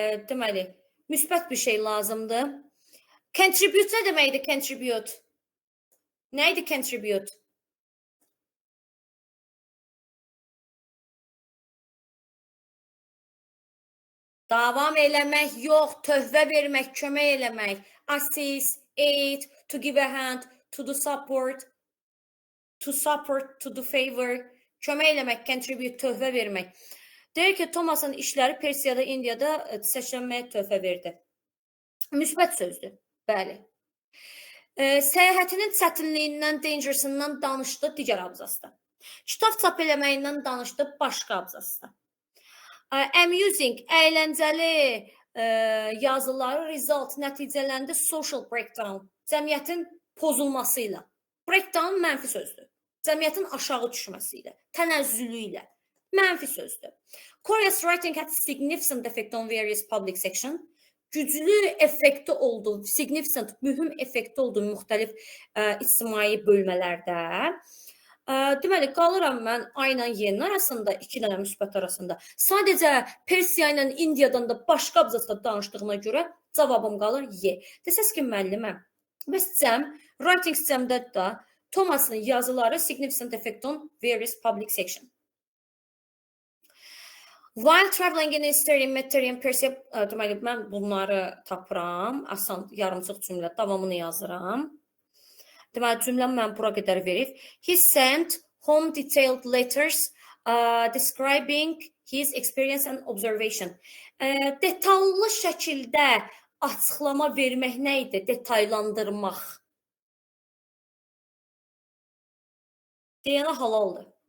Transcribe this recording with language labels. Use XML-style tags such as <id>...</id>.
<az>Deməli, müsbət bir şey lazımdır. Contribute nə deməkdir contribute? Nə idi contribute? Davam eləmək yox, töhvə vermək, kömək eləmək.</az> <en>Assist, aid, to give a hand, to do support, to do favor.</en> <az>Kömək eləmək, contribute, töhvə vermək. Deyir ki, Thomas'ın işləri Persiyada, Indiyada çiçəklənməyə töhfə verdi. Müsbət sözdür, bəli. Səyahətinin çətinliyindən, dangersından danışdı digər abzasda. Kitab çap eləməyindən danışdı başqa abzasda. Amusing, əyləncəli yazıları result nəticələndi social breakdown, cəmiyyətin pozulması ilə. Breakdown mənfi sözdür. Cəmiyyətin aşağı düşməsi ilə, tənəzzülü ilə. Mənfi sözdür.</az> <en>Korea's writing had significant effect on various public sections.</en> <az>Güclü effekti oldu, significant, mühüm effekti oldu müxtəlif ictimai bölmələrdə. Deməli, qalıram mən A ilə Y-nin arasında, 2 dənə müsbət arasında. Sadəcə Persiya ilə Indiyadan da başqa abzasda danışdığına görə cavabım qalır Y. Desəz ki, müəlliməm, bəs cəm, writing cəmdə də Thomas'ın yazıları</az> <en>significant effect on various public sections. While traveling in Eastern Mediterranean, Persia,</en> <az>deməli, mən bunları tapıram, asan yarımçıq cümlə, davamını yazıram. Deməli, cümləm mən bura qədər verib.</az> <en>He sent home detailed letters describing his experience and observation.</en> <az>Detallı şəkildə açıqlama vermək nə idi? Detaylandırmaq. Deyənə halaldır.</az>